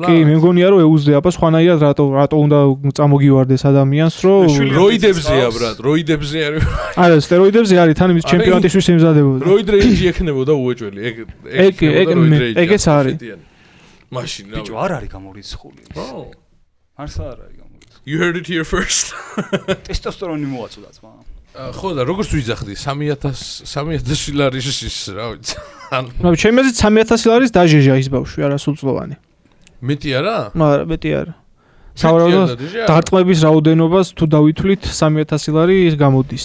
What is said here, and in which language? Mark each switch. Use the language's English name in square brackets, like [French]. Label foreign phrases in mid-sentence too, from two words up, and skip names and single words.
[Georgian] კი, მე მგონია რომ ეუზდე, აბა სხვანაირად რატო უნდა წამოგივარდეს ადამიანს, რომ როიდებზეა ბრატ, როიდებზე არის. არა, სტეროიდებზე არის, თან იმის ჩემპიონატისთვის ემზადებოდა. [English] roid range [Georgian] ექნებოდა უეჭველი, ეგეც არის. მაშინ რა. ბიჭო არ არის გამორიცხული. ხო. არც არ არის გამორიცხული. [English] You heard it here first. [Georgian] ტესტოსტერონი მოაწოდა ძმა. ხო და როგორც ვიძახდი 3000 ლარის რა ვიცი. ნუ ჩემი აზრით 3000 ლარის დაჟეჟა ის ბავშვი, არა სულწლოვანი. მეტი არა? არა, მეტი არა. სავარაუდოდ დარტყმების რაოდენობას თუ დავითვლით 3000 ლარი გამოდის.